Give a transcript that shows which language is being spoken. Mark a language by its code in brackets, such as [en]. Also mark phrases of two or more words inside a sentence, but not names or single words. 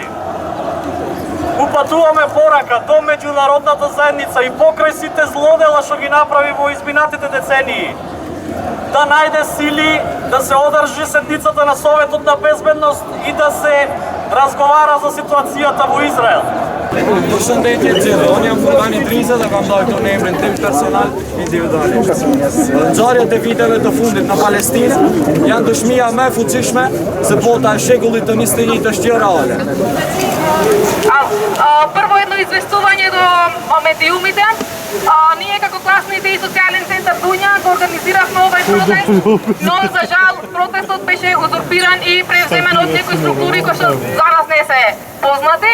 [mk] Упатуваме порака до меѓународната заедница и покрај сите злодела што ги направи во изминатите децении, да најде сили да се одржи седницата на Советот на безбедност и да се разговара за ситуацијата во Израел. [sq] Përshëndetje gjithë, unë jam Furgani Driza dhe kam dojtë në emrin tim personal individualisht. Ngjarjet e viteve të fundit në Palestinë janë dëshmia më e fuqishme se bota e shekullit të 21 është reale. [mk] Прво едно известување до медиумите. Ние како класните и социјален центар Дунја го организиравме овој протест, но за жал протестот беше узурпиран и превземен од некои структури кои што за нас не се познати.